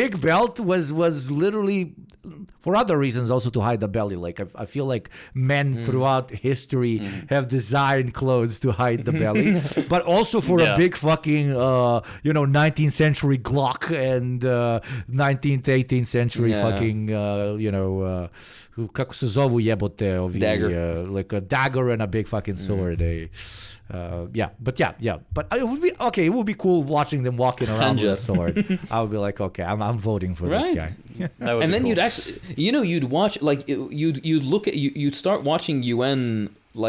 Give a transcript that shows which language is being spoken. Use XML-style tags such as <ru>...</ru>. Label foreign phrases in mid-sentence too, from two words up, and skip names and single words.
<en>big belt was literally for other reasons also to hide the belly. Like I feel like men throughout history have designed clothes to hide the belly, but also for a Yeah. big fucking 19th century Glock and 19th 18th century Yeah.</en> <hr>fucking kako se zovu jebote ovi</hr> <en>Dagger. like a dagger and a big fucking sword. But it would be okay. It would be cool watching them walking around with a Hanja. sword. I would be like, okay, I'm voting for this Right. guy. That would And be then cool. you'd actually, you'd watch like you'd look at you'd start watching UN like</en>